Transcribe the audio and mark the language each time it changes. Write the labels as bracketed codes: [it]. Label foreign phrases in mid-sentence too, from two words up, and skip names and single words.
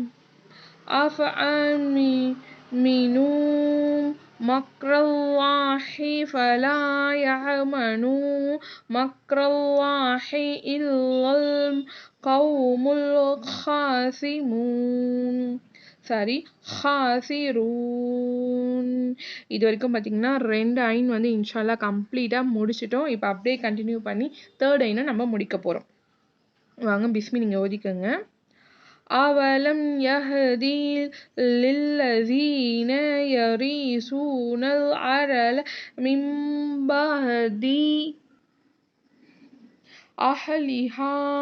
[ar] أفأمنوا مكر الله فلا يأمن مكر الله إلا القوم الخاسرون. [ta] இது வரைக்கும் பார்த்தீங்கன்னா 2 ஐன் வந்து இன்ஷால்லா கம்ப்ளீட்டாக முடிச்சிட்டோம். இப்போ அப்படியே கண்டினியூ பண்ணி தேர்ட் ஐனை நம்ம முடிக்க போகிறோம். வாங்க பிஸ்மி நீங்கள் ஓதிக்கங்க. [ar] أولم يهد للذين يرثون الأرض من بعد أهلها